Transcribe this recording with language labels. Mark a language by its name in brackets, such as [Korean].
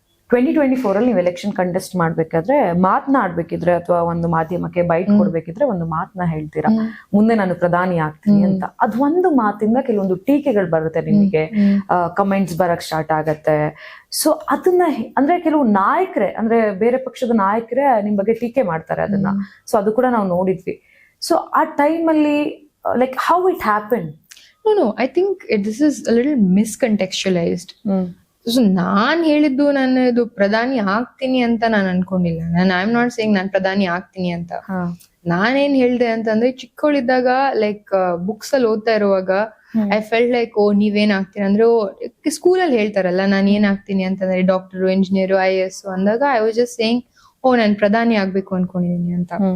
[Kannada] 2024 ಅಲ್ಲಿ ನೀವು election contest ಮಾಡ್ಬೇಕಾದ್ರೆ ಮಾತನಾಡ್ಬೇಕಿದ್ರೆ ಅಥವಾ ಒಂದು ಮಾಧ್ಯಮಕ್ಕೆ ಬೈಟ್ ಕೊಡ್ಬೇಕಿದ್ರೆ ಒಂದು ಮಾತನ್ನ ಹೇಳ್ತೀರಾ, ಮುಂದೆ ನಾನು ಪ್ರಧಾನಿ ಆಗ್ತೀನಿ ಅಂತ. ಅದ್ ಒಂದು ಮಾತಿಂದ ಕೆಲವೊಂದು ಟೀಕೆಗಳು ಬರುತ್ತೆ ನಿಮಗೆ, ಕಮೆಂಟ್ಸ್ ಬರಕ್ ಸ್ಟಾರ್ಟ್ ಆಗತ್ತೆ. ಸೊ ಅದನ್ನ ಅಂದ್ರೆ ಕೆಲವು ನಾಯಕರೇ, ಅಂದ್ರೆ ಬೇರೆ ಪಕ್ಷದ ನಾಯಕರೇ ನಿಮ್ ಬಗ್ಗೆ ಟೀಕೆ ಮಾಡ್ತಾರೆ ಅದನ್ನ. ಸೊ ಅದು ಕೂಡ ನಾವು ನೋಡಿದ್ವಿ. ಸೊ ಆ ಟೈಮಲ್ಲಿ [English] Like how it happen? No, I think this is a little miscontextualized. [Kannada] So ನಾನ್ ಹೇಳಿದ್ದು ನಾನು ಇದು ಪ್ರಧಾನಿ ಆಗ್ತೀನಿ ಅಂತ ನಾನು ಅನ್ಕೊಂಡಿಲ್ಲ. [English] I am not saying [Kannada] ನಾನ್ ಪ್ರಧಾನಿ ಆಗ್ತೀನಿ ಅಂತ. ನಾನೇನ್ ಹೇಳ್ದೆ ಅಂತಂದ್ರೆ, ಚಿಕ್ಕವಳಿದ್ದಾಗ ಲೈಕ್ ಬುಕ್ಸ್ ಅಲ್ಲಿ ಓದ್ತಾ ಇರುವಾಗ ಐ ಫೆಲ್ಟ್ ಲೈಕ್ ನೀವೇನ್ ಆಗ್ತೀನಿ ಅಂದ್ರೆ, ಸ್ಕೂಲಲ್ಲಿ ಹೇಳ್ತಾರಲ್ಲ ನಾನು ಏನ್ ಆಗ್ತೀನಿ ಅಂತಂದ್ರೆ ಡಾಕ್ಟರ್, ಇಂಜಿನಿಯರ್, IAS ಅಂದಾಗ [English] I was just saying [Kannada] ನಾನ್ ಪ್ರಧಾನಿ ಆಗ್ಬೇಕು ಅನ್ಕೊಂಡಿದೀನಿ ಅಂತ.